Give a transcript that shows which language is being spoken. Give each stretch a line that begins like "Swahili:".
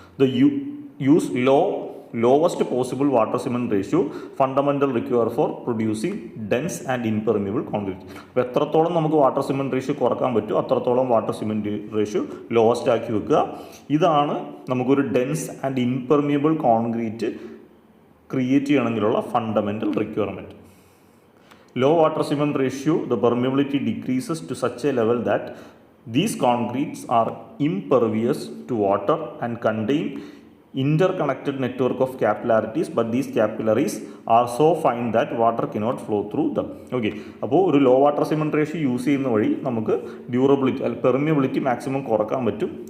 English: The use lowest possible water cement ratio fundamental require for producing dense and impermeable concrete.
Malayalam: അപ്പോൾ എത്രത്തോളം നമുക്ക് water cement ratio കുറക്കാൻ പറ്റും അത്രത്തോളം വാട്ടർ സിമെൻറ്റ് റേഷ്യോ ലോവസ്റ്റ് ആക്കി വെക്കുക. ഇതാണ് നമുക്കൊരു dense and ഇൻപെർമിയബിൾ concrete create ചെയ്യണമെങ്കിലുള്ള fundamental requirement.
English: Low water cement ratio, the permeability decreases to such a level that these concretes are impervious to water and contain interconnected network of capillarities, but these capillaries are so fine that water cannot flow through them.
Malayalam: Okay, അപ്പോൾ ഒരു law water cement ratio use ചെയ്യുന്ന വഴി നമുക്ക് durability അല്ലെങ്കിൽ permeability maximum കുറക്കാൻ പറ്റും.